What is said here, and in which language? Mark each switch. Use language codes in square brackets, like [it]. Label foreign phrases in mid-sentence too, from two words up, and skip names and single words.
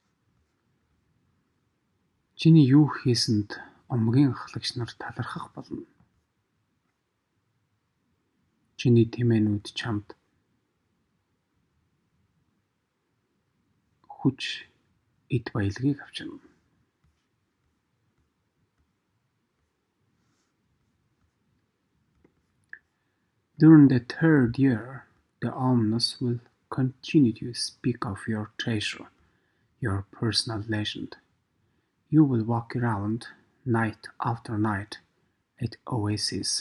[mn] Чиний юу хийсэнд омгийн ахлагч нар талархах болно. Чиний тэмээнүүд чамд хүч эд баялагийг авчирна. [en] During the third year, the omens will continue to speak of your treasure, your personal legend. You will walk around night after night at Oasis.